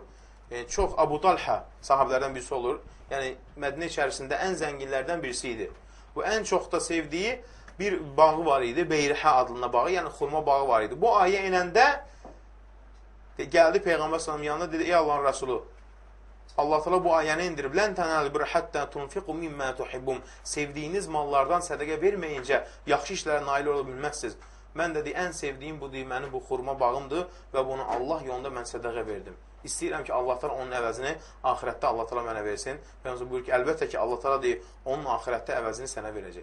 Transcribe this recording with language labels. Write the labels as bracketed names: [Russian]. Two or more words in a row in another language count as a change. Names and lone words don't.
[Azerbaijani] Çox Abu Talha sahabelərdən birisi olur. Yəni Mədinə içərisində ən zənginlərdən birisi idi. Bu ən çox da sevdiyi bir bağı var idi, Beyrihə adlı bağı, yəni xurma bağı var idi. Bu ayə inəndə gəldi Peyğəmbər sallallahu yanına, dedi: "Ey Allahın Rəsulu, Allah Teala bu ayəni indirib: [Arabic] "لن تنالوا البر حتى تنفقوا مما تحبون." [Azerbaijani] Sevdiyiniz mallardan sədəqə verməyincə yaxşı işlərə nail ola bilməzsiniz. Mən dedi, ən sevdiyim budur, mənim bu xurma bağımdır və bunu Allah yolunda mən sədəqə verdim. İstəyirəm ki, Allah Teala onun əvəzini axirətdə Allah Teala mənə versin. Peyğəmbər buyurur ki, əlbəttə ki, Allah Teala deyir, onun axirətdə əvəzini sənə verəcək.